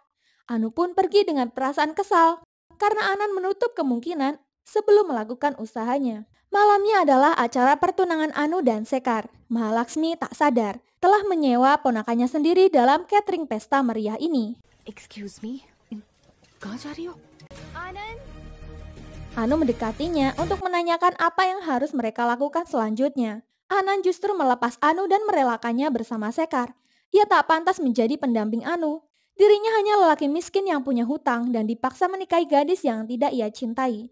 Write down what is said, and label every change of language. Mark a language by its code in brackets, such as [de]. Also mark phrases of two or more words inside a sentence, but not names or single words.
[id] Anu pun pergi dengan perasaan kesal, karena Anan menutup kemungkinan sebelum melakukan usahanya. Malamnya adalah acara pertunangan Anu dan Sekar. Mahalaksmi tak sadar telah menyewa ponakannya sendiri dalam catering pesta meriah ini. [en] Excuse me, [hi] कहाँ जा रही हो? [id] Anu mendekatinya untuk menanyakan apa yang harus mereka lakukan selanjutnya. Anan justru melepas Anu dan merelakannya bersama Sekar. Ia tak pantas menjadi pendamping Anu. Dirinya hanya lelaki miskin yang punya hutang dan dipaksa menikahi gadis yang tidak ia cintai.